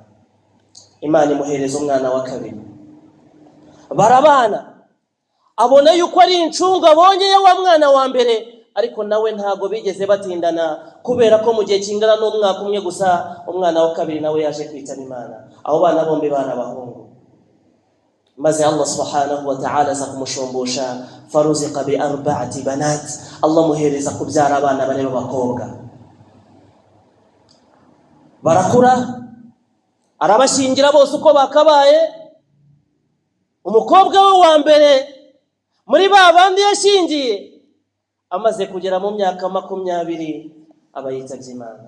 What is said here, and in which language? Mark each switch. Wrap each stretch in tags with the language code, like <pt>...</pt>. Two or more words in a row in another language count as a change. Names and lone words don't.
<rw>Imana imuhereza umwana wa kabiri, barabana, abona yuko ari incungu abonye wa mwana wa mbere, ariko nawe ntabwo bigeze batindana, kubera ko mu gihe kingana n'umwaka umwe gusa umwana wa kabiri nawe yaje kwitaba Imana. Abo bana bombi bari abahungu. Maze</rw> <ar>الله سبحانه وتعالى</ar> <rw>aza kumushumbusha,</rw> <ar>فرزق بـ 4 بنات,</ar> <rw>Allah muhereza kubyara abana bane b'abakobwa. Barakura, arabashingira bose uko bakabaye. Umukobwa we wa mbere muri ba bandi yashingiye, amaze kugera mu myaka 20 aba yitabye Imana.</rw>